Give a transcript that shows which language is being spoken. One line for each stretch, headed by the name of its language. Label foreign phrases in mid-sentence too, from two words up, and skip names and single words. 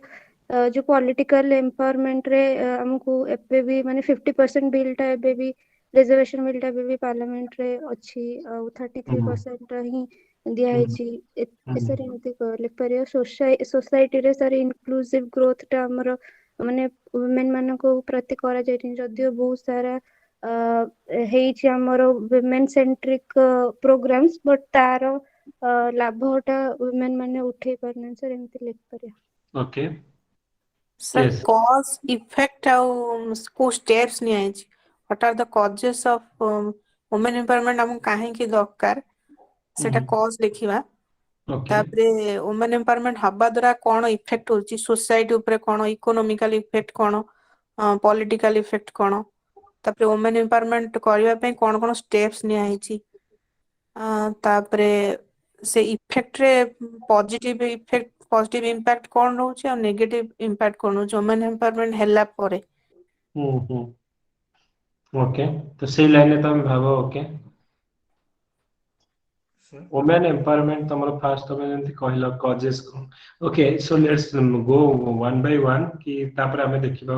Odia: ଯୋଉ ପଲିଟିକାଲ ଏମ୍ପାୱରମେଣ୍ଟରେ ଆମକୁ ଏବେ ବି ମାନେ 50% ବିଲ୍ଟା ଏବେ ବି ରିଜର୍ଭେସନ ବିଲ୍ଟା ଏବେ ବି ପାର୍ଲାମେଣ୍ଟରେ ଅଛି ଆଉ 33% ହିଁ ଦିଆହେଇଛି ସାର୍ ଏମିତି ଲେଖିପାରିବା ସୋସାଇଟିରେ ସାର୍ ଇନକ୍ଲୁସିଭ ଗ୍ରୋଥଟା ଆମର ମାନେ ଓମେନ୍ ମାନଙ୍କ ପ୍ରତି କରାଯାଇନି ଯଦିଓ ବହୁତ ସାରା ହେଇଛି ଆମର
English: women centric programs
Odia: ବଟ୍ ତାର ଲାଭଟା ଓମେନ୍ ମାନେ ଉଠେଇ ପାରୁନାହାନ୍ତି ସାର୍ ଏମିତି ଲେଖିପାରିବା। ଓକେ, Sir, ୟେସ୍,
English: cause, effect
Odia: ଆଉ କୋଉ steps ନିଆହେଇଛି?
English: What are the causes of women empowerment
Odia: ଆମକୁ କାହିଁକି ଦରକାର? ସେଟା cause ଲେଖିବା। ଓକେ, ତାପରେ
English: women empowerment
Odia: ହବା ଦ୍ୱାରା କଣ ଇଫେକ୍ଟ ହଉଛି ସୋସାଇଟି ଉପରେ, କଣ
English: economical effect
Odia: କଣ,
English: political effect
Odia: କଣ, ତାପରେ
English: women empowerment
Odia: କରିବା ପାଇଁ କଣ କଣ steps ନିଆହେଇଛି, ତାପରେ ସେ ଇଫେକ୍ଟରେ
English: positive impact
Odia: କଣ ରହୁଛି ଆଉ
English: negative impact
Odia: କଣ ରହୁଛି
English: women empowerment
Odia: ହେଲା ପରେ। ଓକେ, ତ ସେଇ ଲାଇନରେ ତମେ ଭାବ। ଓକେ,
English: women empowerment
Odia: ତମର ଫାଷ୍ଟ ତମେ ଯେମିତି କହିଲ କଜେସ୍ କଣ।
English: okay, so let's go one by one
Odia: କି ତାପରେ ଆମେ ଦେଖିବା।